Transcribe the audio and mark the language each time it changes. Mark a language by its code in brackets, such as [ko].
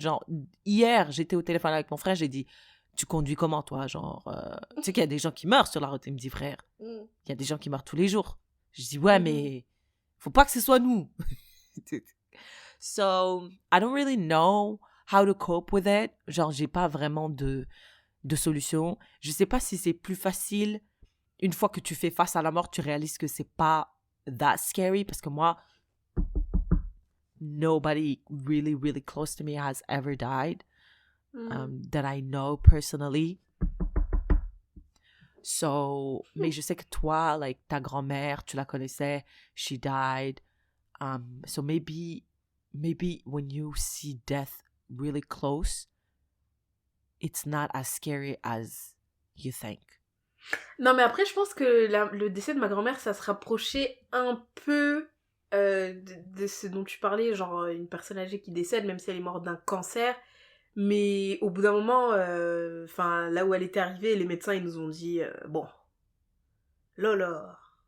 [fr] Genre, hier, j'étais au téléphone avec mon frère, j'ai dit, tu conduis comment, toi? Genre, tu sais qu'il y a des gens qui meurent sur la route. Il me dit, frère, il y a des gens qui meurent tous les jours. Je dis, ouais, mais faut pas que ce soit nous. [en] So, I don't really know how to cope with it. [fr] Genre, j'ai pas vraiment de solution. Je sais pas si c'est plus facile une fois que tu fais face à la mort, tu réalises que c'est pas [en] that scary, [fr] parce que moi, [en] nobody really, really close to me has ever died that I know personally. [fr] So, mais je sais que toi, like, ta grand-mère, tu la connaissais, [en] she died. So maybe when you see death really close, it's not as scary as you think. [fr] Non, mais après, je pense que le décès de ma grand-mère, ça se rapprochait un peu de ce dont tu parlais, genre une personne âgée qui décède, même si elle est morte d'un cancer. Mais au bout d'un moment, enfin là où elle était arrivée, les médecins ils nous ont dit bon, Lola,